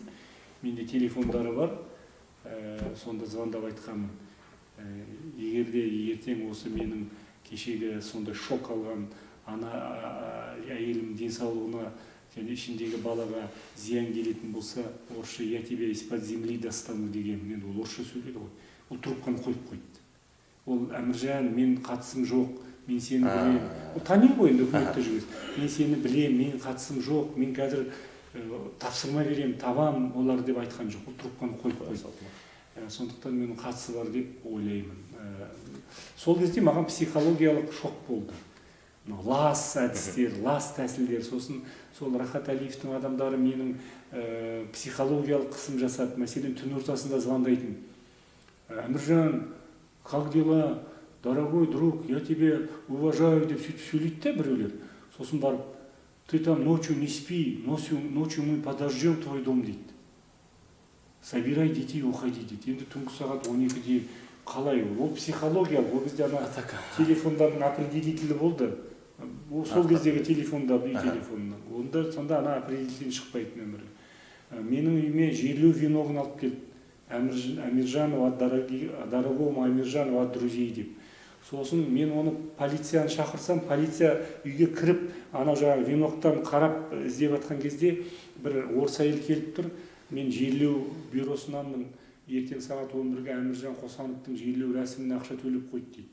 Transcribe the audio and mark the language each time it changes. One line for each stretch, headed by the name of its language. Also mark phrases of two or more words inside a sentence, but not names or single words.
Kazakh: Менде телефондары бар. Сонда звондап айтқанмын. Егер де ертең осы менің кешегі сондай шок алған ана әйелім денсаулығына және ішіндегі балаға зиян келетін болса, орысша
Russian: я тебя из-под земли достану
Kazakh: деген, мен ол орысша сөйледі ғой. Ол трубканы қойып қойды. Ол Әміржан, мен қатысым жоқ, мен сені білем. Ол танимын ғой енді үкіметте жүргіз. Мен сені білем, мен қатысым жоқ, мен қазір тапсырма берем, табам олар деп айтқан жоқ. Ол трубканы қойып қойды. Сондықтан менің қатысы бар деп ойлаймын. Сол кезде маған психологиялық шок болды. Лас әдістер, лас тәсілдер, сосын сол Рахат Әлиевтің адамдары менің психологиялық қысым жасады. Мәселен, түн ортасында звондайтын. Әміржан,
Russian: как дела? Дорогой друг, я тебя уважаю
Kazakh: деп сөйлейді де біреулер. Сосын барып,
Russian: ты там ночью не спи, ночью мы подождем твой дом дейді. Собирай детей, уходи дейді.
Kazakh: Енді түнгі сағат 12-де қалай ол психологиялық, ол кезде ана телефондардың определителі болды. Сол кездегі телефонда, үй телефонынан. Онда сонда ана определителден шықпайтын өмірі. Менің үйіме жерлеу виногын алып келді. Амиржанов,
Russian: дорогому Амиржанов от друзей деп.
Kazakh: Сосын мен оны полицияны шақырсам, полиция үйге кіріп, ана жаңағы виноктан қарап іздеп жатқан кезде бір орыс әйел келіп тұр. Мен жерлеу бюросынанмын. Ертең сағат 11-ге Әміржан Қосановтың жерлеу рәсіміне ақша төлеп қойды дейді.